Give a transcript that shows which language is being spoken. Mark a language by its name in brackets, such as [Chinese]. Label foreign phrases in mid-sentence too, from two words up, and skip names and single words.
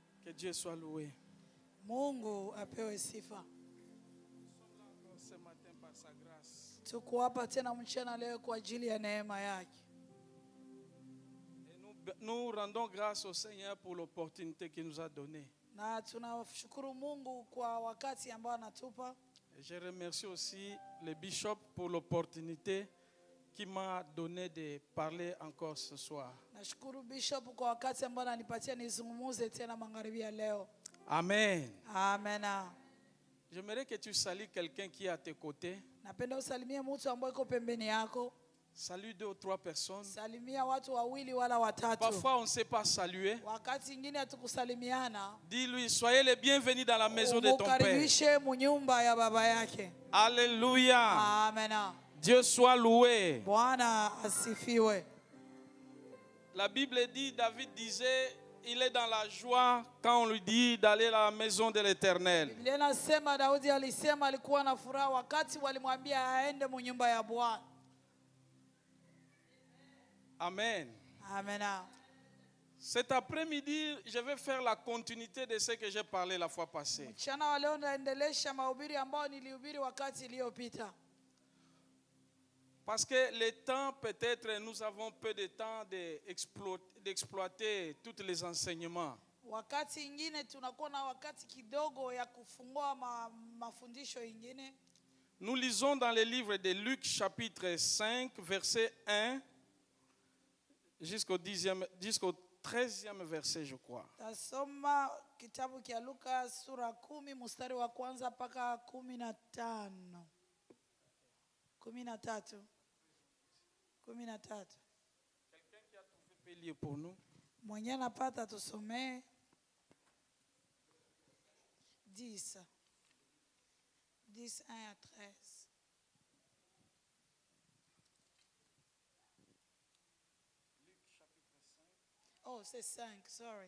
[French] Que Dieu soit loué. [Swahili] Mungu apewe sifa. [French] Nous sommes là encore ce matin par sa grâce. [Swahili] Tuko hapa tena mchana leo kwa ajili ya neema yake. [French] Et nous rendons grâce au Seigneur pour l'opportunité qu'il nous a donnée. [Swahili] Na tunashukuru Mungu kwa wakati ambao anatupa. [French] Et je remercie aussi le bishop pour l'opportunité qu'il m'a donné de parler encore ce soir. [Swahili] Nashukuru Bishop kwa wakati ambao ananipatia nizungumuze tena magharibi ya leo. Amen. Amen. [French] J'aimerais que tu salues quelqu'un qui est à tes côtés. [Swahili] Napenda usalimie mtu ambaye yuko pembeni yako. [French] Salue 2 ou 3 personnes. [Swahili] Salimia watu wawili wala watatu. [French] Parfois on ne sait pas saluer. [Swahili] Wakati mwingine hatukusalimiana. [French] Dis-lui, soyez les bienvenus dans la maison de ton Père. [Swahili] Ukaribishe munyumba ya baba yake. [French] Alléluia. Amen. Dieu soit loué. [Swahili] Bwana asifiwe. [French] La Bible dit, David disait, il est dans la joie quand on lui dit d'aller à la maison de l'Éternel. [Swahili] Biblia inasema Daudi alisema alikuwa na furaha wakati walimwambia aende munyumba ya Bwana. Amen. Amen. [French] Cet après-midi, je vais faire la continuité de ce que j'ai parlé la fois passée. [Swahili] Mchana wa leo naendelesha mahubiri ambayo nilihubiri wakati iliyopita. [French] Parce que le temps, peut-être, nous avons peu de temps d'exploiter tous les enseignements. [Swahili] Wakati ingine tunakuwa na wakati kidogo ya kufungua mafundisho ingine. [French] Nous lisons dans le livre de Luc chapitre 5, verset 1 jusqu'au 13e verset, je crois. [Swahili] Tasoma kitabu kia Luka sura 10 mstari wa kwanza mpaka 15. 13. [French] Quelqu'un qui a trouvé peut lire pour nous. [Swahili] Mwenye napata tusomee 10. [French] 10, 1 à 13. Oh, c'est 5, sorry.